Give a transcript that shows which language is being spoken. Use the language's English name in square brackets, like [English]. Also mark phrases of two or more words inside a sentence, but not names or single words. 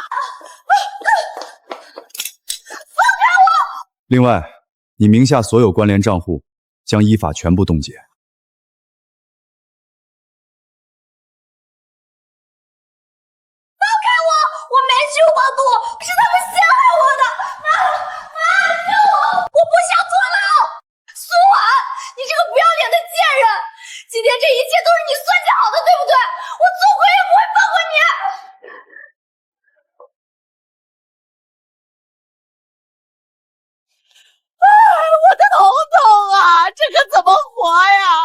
[Chinese] 放開我！另外，你名下所有關聯賬戶將依法全部凍結。放開我！我沒去網賭，是他們陷害我的！救我！我不想坐牢！蘇婉，你這個不要臉的賤人！今天這一切都是你算計好的，對不對？我做鬼也不會放過你！我的彤彤啊，這可怎麼活呀？